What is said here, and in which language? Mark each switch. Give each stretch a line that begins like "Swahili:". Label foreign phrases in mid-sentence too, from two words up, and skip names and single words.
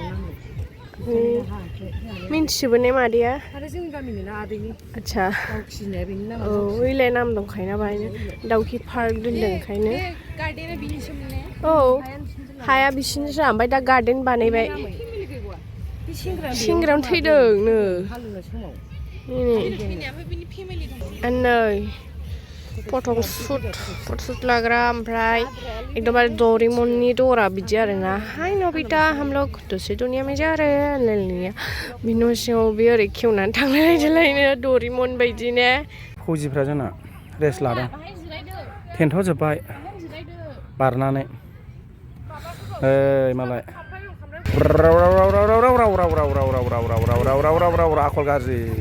Bodo: मिन्थिजोबो ने मादैया आरो जोंनि गामिनि ना आदैनि आदसा दाउखिनाया बेनि नाम औ ओइलाय नाम दंखायोना बाहायनो दाउखि पार्क दोनदों ओंखायनो गार्डेना बिनिसोमोन ने औ हाया बिसिनिसो ओमफ्राय दा गार्डेन बानायबाय सेंग्रायावनो थैदों नो नै फट' सुट लाग्रा ओमफ्राय एकदमबारे डरेमननि दरा बिदि आरोना हाय नबिता
Hindi: हम लोग दसे दुनिया में जा रहे हैं
Bodo: होनलायलायनाया बि न' सिङाव बे ओरै खेवनानै थांलायलायदोलायनो डरेमन बायदि ने फौजिफ्रा जोंना रेस्ट लादों टेन्टआव जोब्बाय बारनानै मालाय आखल गाज्रि